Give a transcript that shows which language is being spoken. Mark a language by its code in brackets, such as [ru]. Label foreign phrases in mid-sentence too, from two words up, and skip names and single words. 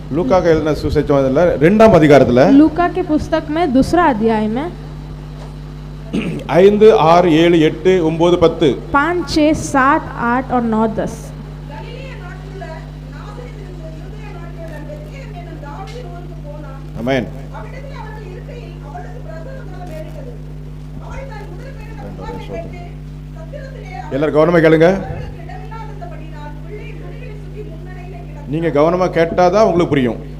[ta] லூக்கா எழுதின சுவிசேஷத்துல 2ஆம் அதிகாரத்துல [hi] लूका के पुस्तक में 2रा अध्याय में 5, 6, 7, 8, 9, 10 5, 6, 7, 8 और 9, 10 [ta] ஆமென். எல்லாரும் கவனமா கேளுங்க. நீங்க கவனமா கேட்டாதான் உங்களுக்கு புரியும்.